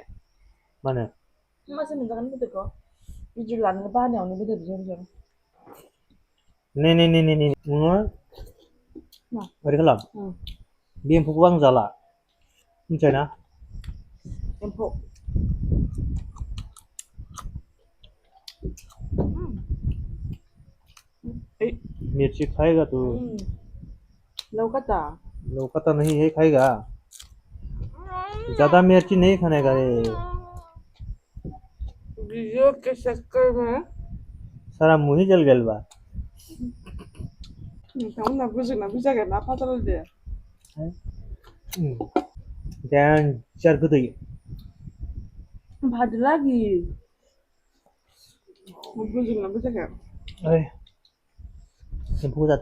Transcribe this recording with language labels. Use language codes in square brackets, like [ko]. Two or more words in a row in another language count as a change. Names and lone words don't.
[brx] मानो होमबासो मोनजागोन बेदरखौ भिडिअ लानो बानायावनो बेदर बिहर नोङो ओरै खालाम बे एम्फौखौ आं जाला मिथिबाय ना एम्फौ [hi] मिर्ची खाएगा तू लौकाता नहीं है खाएगा ज्यादा मिर्ची नहीं खाने का रे वीडियो के चक्कर में सारा मुंह ही जल गया बा [brx] नोंथांमोनहा बुजिना बुजियाखै ना फाजाल दे डेन्जार गोदै भाद लागी बुजिना बुजियाखै ओइ एम्फौखौ जादो